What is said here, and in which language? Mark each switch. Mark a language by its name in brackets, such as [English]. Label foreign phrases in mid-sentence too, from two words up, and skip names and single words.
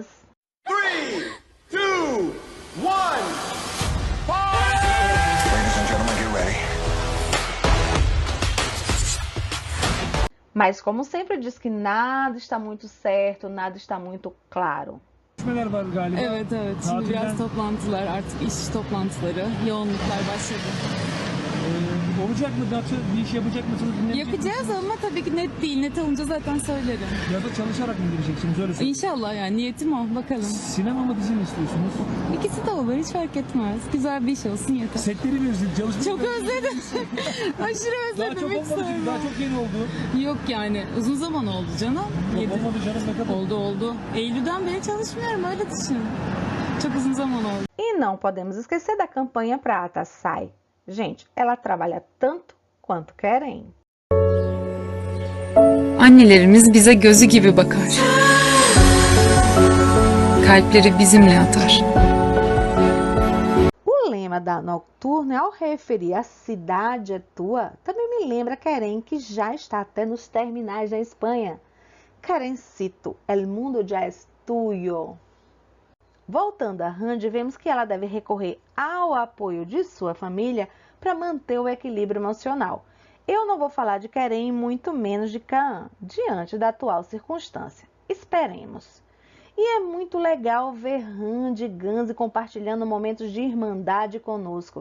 [Portuguese] 3, 2, 1. Mas, como sempre, diz que nada está muito certo, nada está muito claro. [Turkish] Evet evet. Şimdi biraz toplantılar, artık iş toplantıları, yoğunluklar başladı. Olacak mı? Bir iş yapacak mısınız? Yapacağız ama tabii ki net değil. Net olunca zaten söylerim. Ya da çalışarak mı gireceksiniz? Öyle söyleyeyim. İnşallah yani. Niyetim o. Bakalım. Sinema mı dizi mi istiyorsunuz? İkisi de olur. Hiç fark etmez. Güzel bir iş olsun yeter. Setleri mi özledin? Çalışmayı Çok özledim. Aşırı Daha özledim. çok Hiç olmadı çünkü. Daha sorma. çok yeni oldu. Yok yani. Uzun zaman oldu canım. Yok olmadı canım, ne kadar? Oldu. Eylül'den beri çalışmıyorum. Öyle düşün. Çok uzun zaman oldu. [Portuguese] E não podemos esquecer da campanha Prata Sai. Gente, ela trabalha tanto quanto querem. [Turkish] Annelerimiz bize gözü gibi bakar. Kalpleri bizimle atar. [Portuguese] O lema da Nocturne, ao referir a cidade é tua, também me lembra Querem, que já está até nos terminais da Espanha. [Spanish] Querencito, el mundo ya es tuyo. [Portuguese] Voltando a Randy, vemos que ela deve recorrer ao apoio de sua família para manter o equilíbrio emocional. Eu não vou falar de Querem, muito menos de Kaan, diante da atual circunstância. Esperemos. E é muito legal ver Randy e Ganzi compartilhando momentos de irmandade conosco.